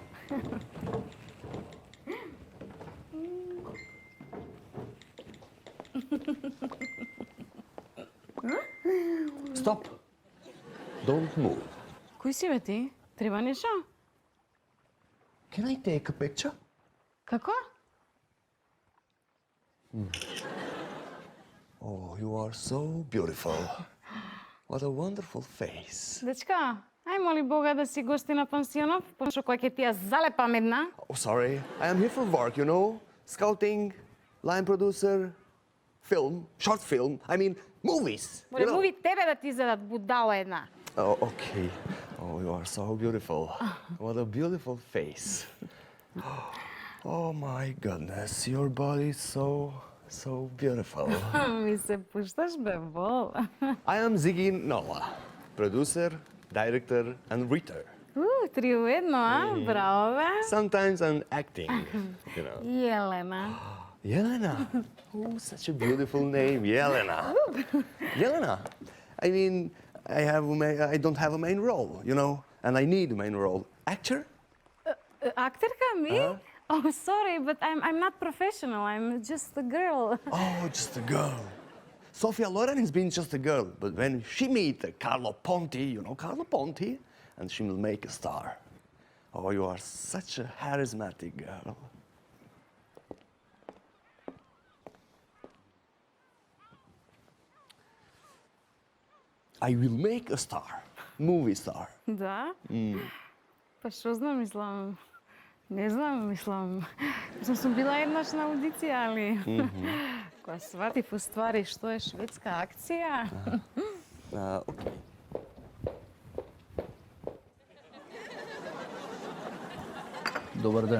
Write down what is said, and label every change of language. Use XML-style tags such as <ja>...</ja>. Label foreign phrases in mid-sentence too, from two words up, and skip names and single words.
<en>Stop. Don't move.</en> <mk>Кој си бе ти? Треба нешто?</mk> <en>Can I take a picture?</en> <mk>Како?</mk> <en>Oh, you are so beautiful. What a wonderful face.</en> <mk>Дечка, ај моли Бога да си гости на пансионов, пошто кој ќе ти ја залепам една.</mk> <en>Oh, sorry. I am here for work, you know? Scouting, line producer, film, short film. I mean, movies.</en> <mk>Море муви тебе да ти изедат будала една.</mk> <en>Oh, okay. Oh, you are so beautiful. What a beautiful face. Oh my goodness, your body is so beautiful.</en> <mk>Ми се пушташ бе, бол.</mk> <en>I am Ziggy Nola, producer, director, and writer.</en> <mk>Три у едно, а? Браво бе.</mk> <en>Sometimes I'm acting, you know. Јелена. Jelena. Oh, such a beautiful name, Jelena. Jelena. I mean, I don't have a main role, you know, and I need a main role. Actor?</en> <mk>Актерка ми?</mk> <en>Oh, sorry, but I'm not professional. I'm just a girl. Oh, just a girl. Sophia Loren has been just a girl, but when she meet Carlo Ponti, you know Carlo Ponti, and she will make a star. Oh, you are such a charismatic girl. I will make a star, movie star.</en> <mk>Да? Па што знам, мислам... Не знам, мислам... Сум била еднаш на аудиција, али... Кога сватив уствари што е шведска акција...</mk> <en>Okay.</en> <mk>Добар ден.</mk>